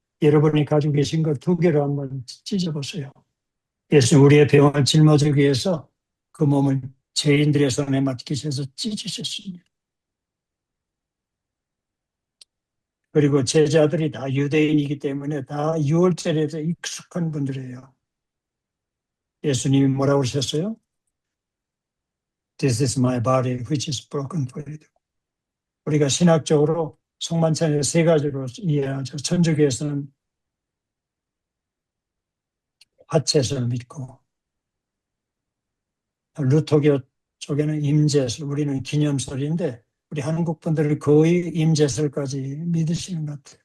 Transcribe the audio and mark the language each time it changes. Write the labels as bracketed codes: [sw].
[ko] 여러분이 가지고 계신 것 두 개로 한번 찢어보세요. 예수님 우리의 병을 짊어지기 위해서 그 몸을 죄인들의 손에 맡기셔서 찢으셨습니다. 그리고 제자들이 다 유대인이기 때문에 다 유월절에 익숙한 분들이에요. 예수님이 뭐라고 하셨어요? [en] This is my body which is broken for you. [ko] 우리가 신학적으로 성만찬을 세 가지로 이해하죠. 천주교에서는 화채를 믿고, 루터교 쪽에는 임재설, 우리는 기념설인데 우리 한국 분들은 거의 임재설까지 믿으시는 것 같아요.